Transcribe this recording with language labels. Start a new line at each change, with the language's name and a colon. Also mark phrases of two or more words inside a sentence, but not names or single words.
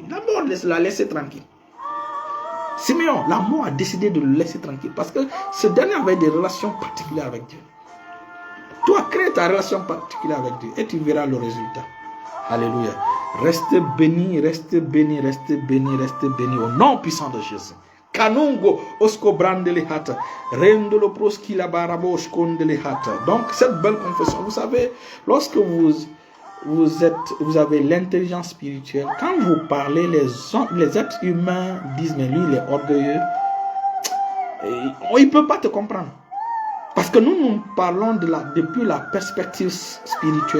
French: La mort l'a laissé tranquille. Siméon, la mort a décidé de le laisser tranquille parce que ce dernier avait des relations particulières avec Dieu. Toi, crée ta relation particulière avec Dieu et tu verras le résultat. Alléluia. Restez bénis, restez bénis, restez bénis, restez bénis au nom puissant de Jésus. Kanungo osko brandele hata. Rendolo proski la barabosh kondele hata. Donc cette belle confession, vous savez, lorsque vous avez l'intelligence spirituelle, quand vous parlez, les êtres humains disent mais lui il est orgueilleux. Il ne peut pas te comprendre. Parce que nous parlons depuis la perspective spirituelle.